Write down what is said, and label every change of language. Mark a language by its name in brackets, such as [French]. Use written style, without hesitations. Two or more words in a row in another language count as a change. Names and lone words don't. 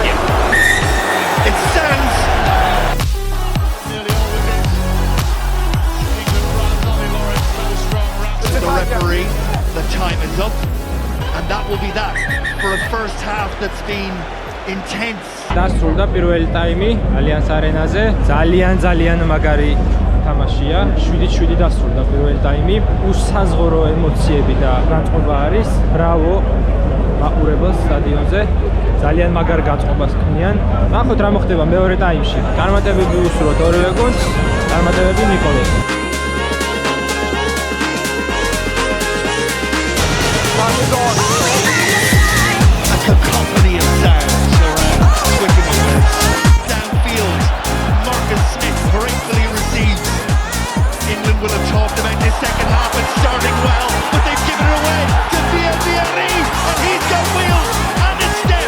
[English] Yeah. It stands. Nearly all with it. England runs, Ollie Lawrence, so strong. Wraps The referee, the time is up, and that will be that for a first half that's been intense. [Georgian] დასრულდა პირველი ტაიმი ალიანს არენაზე. ძალიან მაგარი თამაშია. 7-7 დასრულდა პირველი ტაიმი. უსაზღურო ემოციები და განწყობა არის. ბრავო მაყურებელს სტადიონზე. ძალიან მაგარ განწყობას ქმნიან. ნახოთ რა მოხდება მეორე ტაიმში. წარმატებები უსურვოთ ორივე გუნდს. წარმატებები ნიკოლეს. [English] A cacophony of sounds around Twickenham. Downfield, Marcus Smith gratefully receives. England will have talked about this second half and starting well, but they've given it away to Diaz-Bellery, and he's got wheels and a step.